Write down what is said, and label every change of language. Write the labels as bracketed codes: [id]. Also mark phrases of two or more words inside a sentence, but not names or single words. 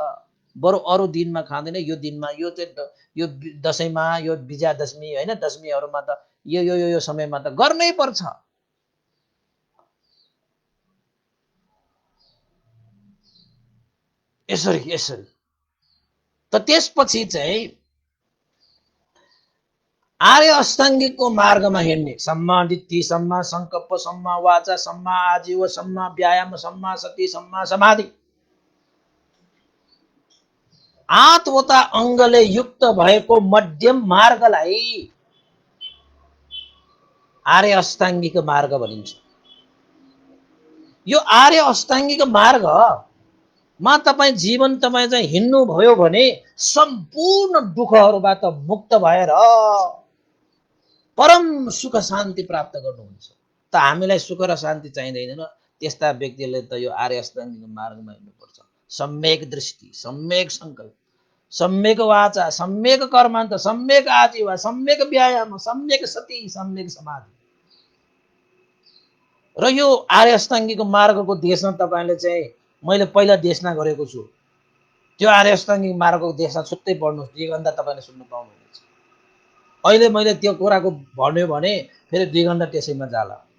[ne] बरु अरू दिनमा खाँदैन, यो दिनमा, यो चाहिँ यो दशैंमा, यो विजयादशमी हैन, दशमीहरूमा त यो समयमा त गर्नै पर्छ। यसरी त त्यसपछि चाहिँ आर्य अष्टाङ्गिकको मार्गमा हिँड्ने, [pi] सम्मा दिट्ठी, सम्मा संकल्प, सम्मा वाचा, सम्मा आजीव, सम्मा व्यायाम, सम्मा सति, सम्मा समाधि, [ne] 8वटा अङ्गले युक्त भएको मध्यम मार्गलाई आर्य अष्टाङ्गिक मार्ग भनिन्छ। यो आर्य अष्टाङ्गिक मार्गमा तपाईँ जीवन तपाईँ चाहिँ हिँड्नु भयो भने सम्पूर्ण दुःखहरूबाट मुक्त भएर परम सुख शान्ति प्राप्त गर्नुहुन्छ। त हामीलाई सुख र शान्ति चाहिँदैन, त्यस्ता व्यक्तिले त यो आर्य अष्टाङ्गिक मार्गमा हिँड्नुपर्छ। [sa] सम्यक दृष्टि, सम्यक संकल्प, सम्यक वाचा, सम्यक कर्मान्त, सम्यक आजीव, सम्यक व्यायाम, सम्यक सति, सम्यक समाधि। [ne] र यो आर्य अष्टाङ्गिक मार्गको देशमा तपाईले चाहिँ मैले पहिला देशना गरेको छु। त्यो आर्य अष्टाङ्गिक मार्गको देशना छुट्टै पढ्नुहोस्, 2 घण्टा तपाईँले सुन्नु पाउनुहुनेछ। अहिले मैले त्यो कुराको भन्यो भने फेरि 2 घण्टा त्यसैमा जाला।